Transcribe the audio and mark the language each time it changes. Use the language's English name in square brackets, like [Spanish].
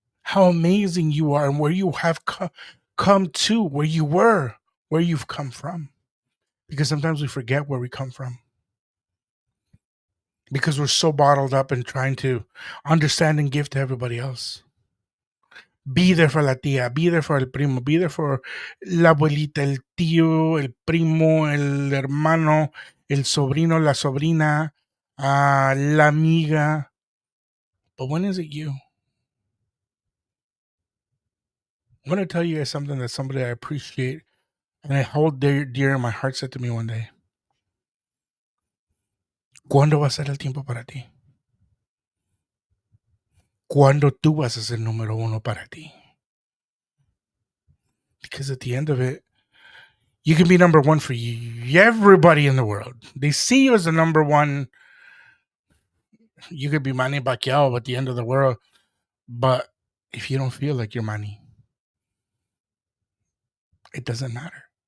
[English] how amazing you are and where you have come to, where you were, where you've come from. Because sometimes we forget where we come from. Because we're so bottled up and trying to understand and give to everybody else. Be there for [Spanish] la tía, [English] be there for [Spanish] el primo, [English] be there for [Spanish] la abuelita, el tío, el primo, el hermano, el sobrino, la sobrina, la amiga. [English] But when is it you? I want to tell you guys something that somebody I appreciate and I hold dear in my heart said to me one day. [Spanish] ¿Cuándo va a ser el tiempo para ti? ¿Cuándo tú vas a ser número uno para ti? [English] Because at the end of it, you can be number one for everybody in the world. They see you as the number one. You could be Manny Pacquiao at the end of the world. But if you don't feel like you're Manny, it doesn't matter.